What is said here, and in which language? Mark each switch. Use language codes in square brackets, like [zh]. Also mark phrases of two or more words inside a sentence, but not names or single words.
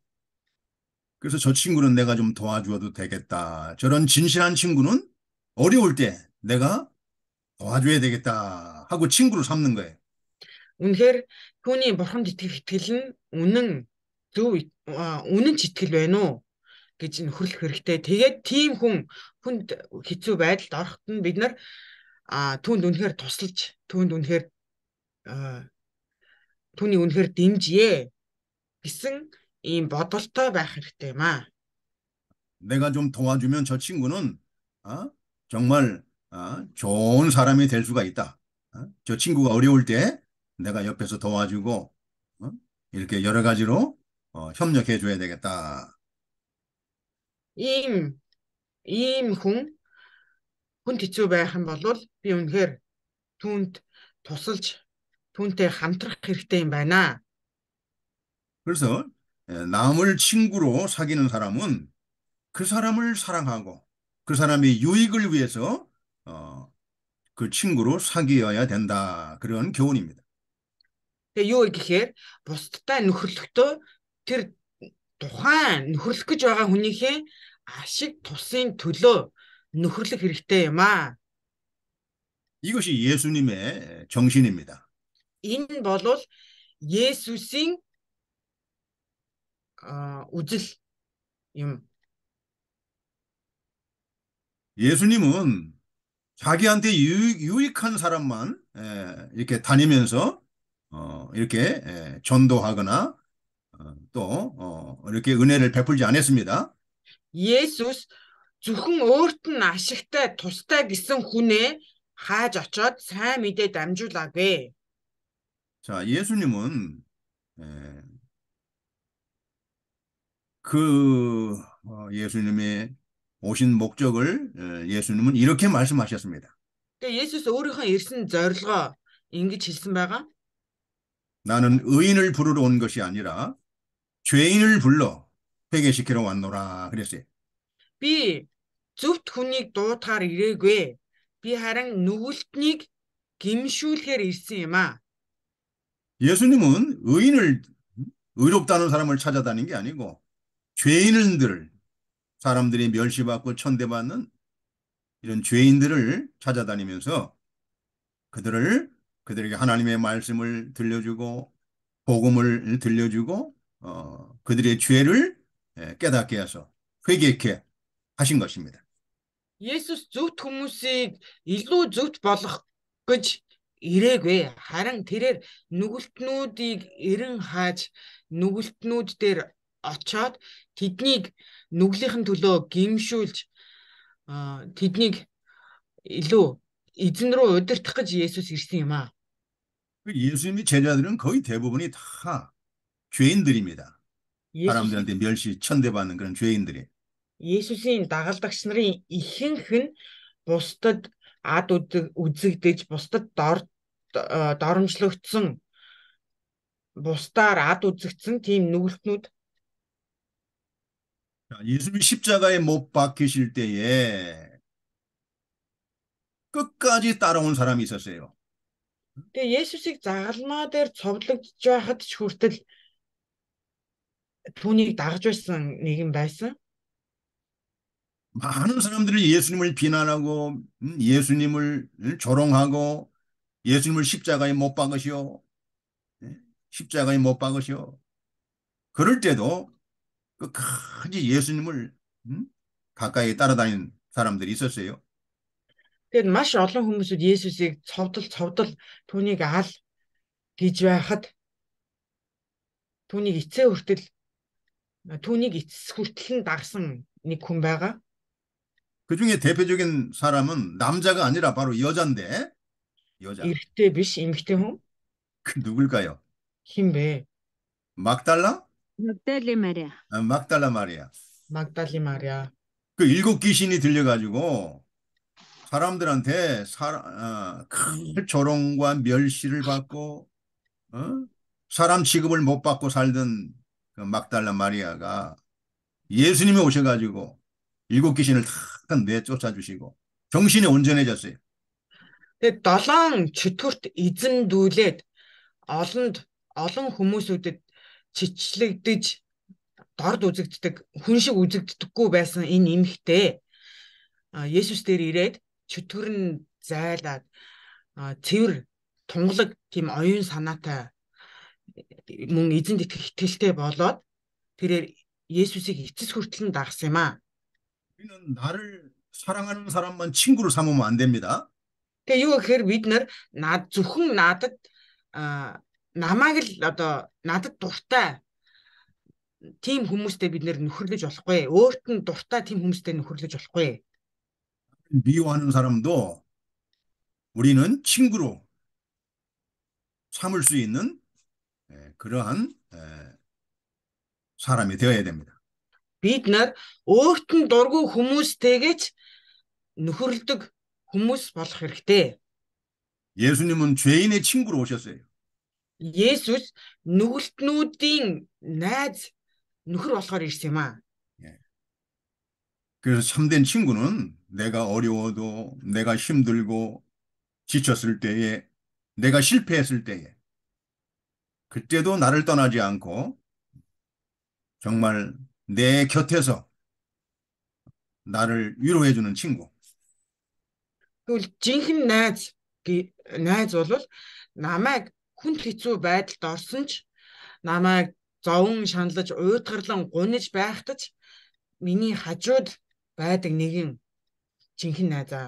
[ko] 그래서 저 친구는 내가 좀 도와주어도 되겠다. 저런 진실한 친구는 어려울 때 내가 도와줘야 되겠다 하고 친구로 삼는 거예요. [mn] Үнэхээр түүний бурханд итгэх итгэл нь үнэн ч итгэл байна уу гэж нөхөрлөх хэрэгтэй. Тэгээд тийм хүнд хэцүү байдалд ороход нь бид нар түүнд үнэхээр тусалж, түүний үнэхээр дэмжье гэсэн ийм бодолтой байх хэрэгтэй юм аа. [ko] 내가 좀 도와주면 저 친구는 정말 좋은 사람이 될 수가 있다. 저 친구가 어려울 때 내가 옆에서 도와주고 이렇게 여러 가지로 협력해 줘야 되겠다. [mn] Ийм хүн хэцүү байх юм бол би үнэхээр түүнд тусалж түүнтэй хамтрах хэрэгтэй юм байна. [ko] 그래서 남을 친구로 사귀는 사람은 그 사람을 사랑하고 그 사람의 유익을 위해서 그 친구로 사귀어야 된다. 그런 교훈입니다. [mn] Тэгээ юу гэхээр бусдтай нөхөрлөхдөө тэр тухайн нөхөрлөх гэж байгаа хүнийхээ ашиг тусын төлөө нөхөрлөх хэрэгтэй юм аа. [ko] 이것이 예수님의 정신입니다. [mn] Энэ бол Есүсийн үзэл юм. [ko] 예수님은 자기한테 유익한 사람만 이렇게 다니면서 이렇게 전도하거나 또 이렇게 은혜를 베풀지 않았습니다. [mn] Есүс зөвхөн өөрт нь ашигтай тустай гэсэн хүнээ хааж очоод сайн мэдээ дамжуулаагүй. [ko] 자, 예수님은 그 예수님의 오신 목적을 예수님은 이렇게 말씀하셨습니다. [mn] Тэгээ Есүс өөрийнхөө ирсэн зорилгоо ингэж хэлсэн байгаа. [ko] 나는 의인을 부르러 온 것이 아니라 죄인을 불러 회개시키러 왔노라 그랬어요. [mn] Би зөвхт хүнийг дуудахаар ирээгүй. Би харин нүгэлтнийг гимшүүлэхээр ирсэн юм аа. [ko] 예수님은 의롭다는 사람을 찾아다닌 게 아니고 죄인들, 사람들이 멸시받고 천대받는 이런 죄인들을 찾아다니면서 그들에게 하나님의 말씀을 들려주고 복음을 들려주고 그들의 죄를 깨닫게 해서 회개케 하신 것입니다. [mn] Есүс зөвхт хүмүүсийг илүү зөвхт болгох гэж ирээгүй. Харин тэрээр нүгэлтнүүдийг эрен хааж нүгэлтнүүд дээр очоод тэднийг нүглийнхэн төлөө гимшүүлж тэднийг илүү эзэн рүү удирдах гэж Есүс ирсэн юм аа. [ko] 예수님의 제자들은 거의 대부분이 다 죄인들입니다. 사람들한테 멸시, 천대받는 그런 죄인들이. [mn] Есүсийн дагалдагч нарын ихэнх нь бусдад үзэгдэж, бусдад доромжлогдсон бусдаар ад үзэгдсэн тийм нүгэлтнүүд. [ko] 자, 예수님이 십자가에 못 박히실 때에 끝까지 따라온 사람이 있었어요. [mn] Тэгээ Есүсийг загалмаа дээр цовдлогдож байхад ч хүртэл түүнийг дагаж байсан нэгэн байсан. [ko] 많은 사람들이 예수님을 비난하고 예수님을 조롱하고 예수님을 십자가에 못 박으시오. 십자가에 못 박으시오. 그럴 때도 끝까지 예수님을 가까이 따라다니는 사람들이 있었어요. [mn] Тэгээд маш олон хүмүүсүүд Есүсийг цовдол түүнийг ал гэж байхад түүнийг эцэс хүртэл нь дагсан нэг хүн байгаа. [ko] 그중에 대표적인 사람은 남자가 아니라 바로 여자인데 여자. [mn] Эрэгтэй биш, эмэгтэй хүн. [ko] 그 누굴까요? [mn] Хэн бэ? [ko] 막달라? [mn] Магдалин Мариа. [ko] 막달라 마리아. [mn] Магдалин Мария. [ko] 그 일곱 귀신이 들려가지고 사람들한테 큰 조롱과 멸시를 받고 사람 취급을 못 받고 살던 그 막달라 마리아가 예수님이 오셔가지고 일곱 귀신을 다 내쫓아 주시고 정신이 온전해졌어요. [mn] Тэгээд 7 чөтгөрт эзэмдүүлээд олон хүмүүсүүдэд чичлэгдэж дорд үзэгддэг, хүн шиг үзэгддэггүй байсан энэ эмэгтэй Есүс дээр ирээд чөтгөр нь зайлаад цэвэр тунгалаг тийм оюун санаатай мөн эзэнд итгэх итгэлтэй болоод тэрээр Есүсийг эцэс хүртэл нь дагсан юм аа. [ko] 우리는 나를 사랑하는 사람만 친구로 삼으면 안 됩니다. [mn] Тэгээ юу гэхээр бид нар зөвхөн надад намайг л надад дуртай тийм хүмүүстэй бид нэр нөхөрлөж болохгүй. Өөрт нь дуртай тийм хүмүүстэй нөхөрлөж болохгүй. [ko] 미워하는 사람도 우리는 친구로 삼을 수 있는 그러한 사람이 되어야 됩니다. [mn] Бид нар өөрт нь дургүй хүмүүстэйгэж нөхөрлөдөг хүмүүс болох хэрэгтэй. [ko] 예수님은 죄인의 친구로 오셨어요. [mn] Есүс нүгэлтнүүдийн найз нөхөр болохоор ирсэн юм аа. [ko] 그래서 참된 친구는 내가 어려워도 내가 힘들고 지쳤을 때에 내가 실패했을 때에 그때도 나를 떠나지 않고 정말 내 곁에서 나를 위로해주는 친구. [mn] Тэгвэл жинхэнэ найз бол намайг хүнд хэцүү байдалд орсон ч намайг зовон шаналж уйтгарлан гуниж байхдаа миний хажууд байдаг нэгэн жинхэнэ найзаа.